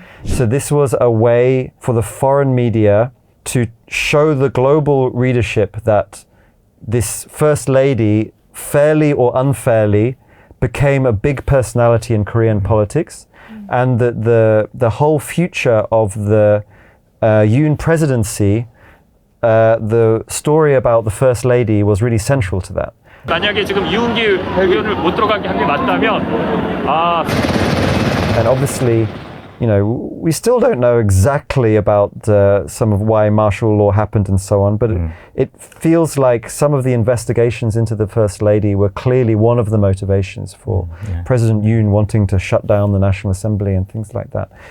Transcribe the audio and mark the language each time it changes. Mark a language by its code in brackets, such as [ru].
[en] So this was a way for the foreign media to show the global readership that this First Lady, fairly or unfairly, became a big personality in Korean politics, and that the whole future of the Yoon presidency, the story about the First Lady was really central to that. [ko] 만약에 지금 이웅기 의원을 못 들어가게 한 게 맞다면 [en] And obviously, you know, we still don't know exactly about some of why martial law happened and so on, but it feels like some of the investigations into the First Lady were clearly one of the motivations for President Yoon wanting to shut down the National Assembly and things like that.